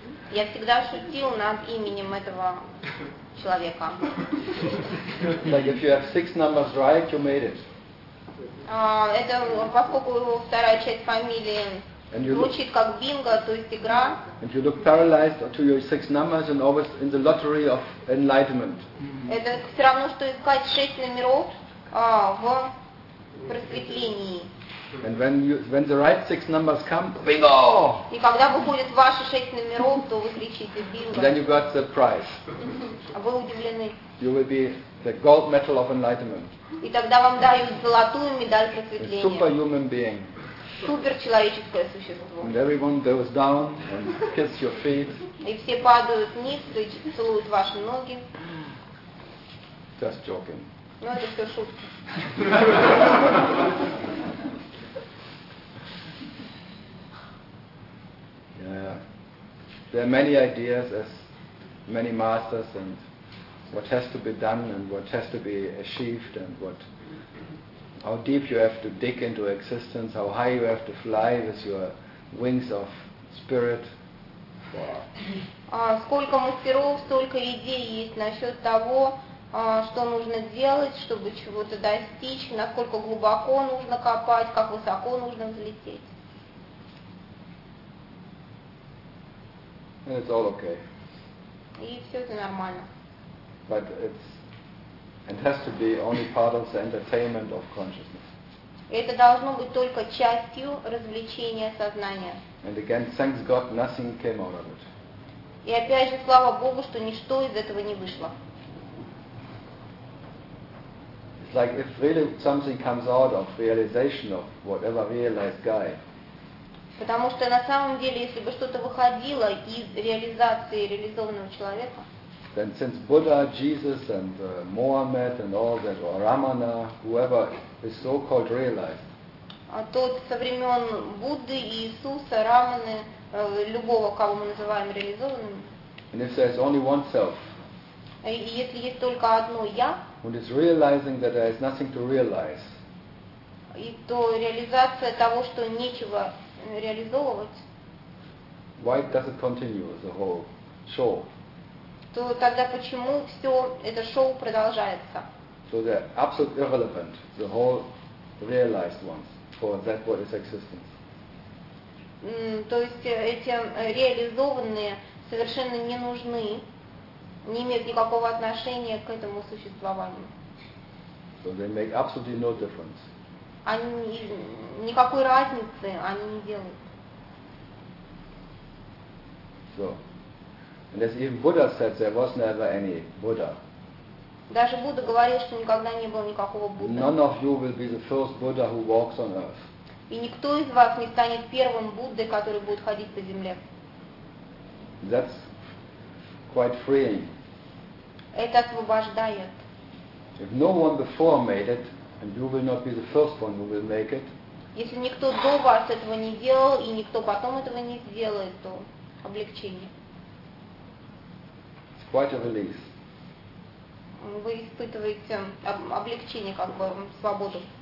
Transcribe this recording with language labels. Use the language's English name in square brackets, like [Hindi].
[Russian] я всегда шутил над именем этого человека. [English] Like if you have six numbers right, you made it. [Russian] Это поскольку его вторая часть фамилии звучит как бинго, то есть игра. [English] And you look paralyzed to your six numbers and always in the lottery of enlightenment. [Russian] Это все равно, что искать шесть номеров в просветлении. [English] And when the right six numbers come, bingo! [Russian] И когда выходят ваши шесть номеров, то вы кричите бинго. [English] Then you got the prize. [Russian] Вы удивлены. [English] You will be the gold medal of enlightenment. [Russian] И тогда вам дают золотую медаль просветления. [English] Superhuman being. [Russian] Суперчеловеческое существо. [English] And everyone goes down and kiss your feet. [Russian] И все падают вниз и целуют ваши ноги. [English] Just joking. [Russian] Ну это все шутки. [English] There are many ideas as many masters and what has to be done and what has to be achieved and what how deep you have to dig into existence, how high you have to fly with your wings of spirit. [Russian] Сколько мастеров, столько идей есть насчет того, что нужно делать, чтобы чего-то достичь, насколько глубоко нужно копать, как высоко нужно взлететь. [English] And it's all okay. [Russian] И все это нормально. [English] But it has to be only part of the entertainment of consciousness. [Russian] Это должно быть только частью развлечения сознания. [English] And again, thanks God, nothing came out of it. [Russian] И опять же, слава Богу, что ничто из этого не вышло. [English] It's like if really something comes out of realization of whatever realized guy. [Russian] Потому что на самом деле, если бы что-то выходило из реализации реализованного человека, [English] then since Buddha, Jesus, and Mohammed, and all that, or Ramana, whoever is so-called realized, [Russian] тот со времен Будды, Иисуса, Раманы, любого, кого мы называем реализованным, [English] and if there is only one self, [Russian] если есть только одно я, [English] who is realizing that there is nothing to realize, [Russian] и то реализация того, что нечего реализовывать, [English] why does it continue the whole show? [Russian] То тогда почему все это шоу продолжается? [English] So they're absolutely irrelevant, the whole realized ones, for that body's existence. [Russian] То есть эти реализованные совершенно не нужны, не имеют никакого отношения к этому существованию. [English] So they make absolutely no difference. [Russian] Они никакой разницы они не делают. [English] So. And as even Buddha said, there was never any Buddha. [Russian] Даже Будда говорил, что никогда не было никакого Будды. [English] None of you will be the first Buddha who walks on earth. [Russian] И никто из вас не станет первым Буддой, который будет ходить по земле. [English] That's quite freeing. [Russian] Это освобождает. [English] If no one before made it, and you will not be the first one who will make it. [Russian] Если никто до вас этого не делал и никто потом этого не сделает, то облегчение. [English] Quite a release. [Russian] Вы испытываете облегчение, как бы свободу.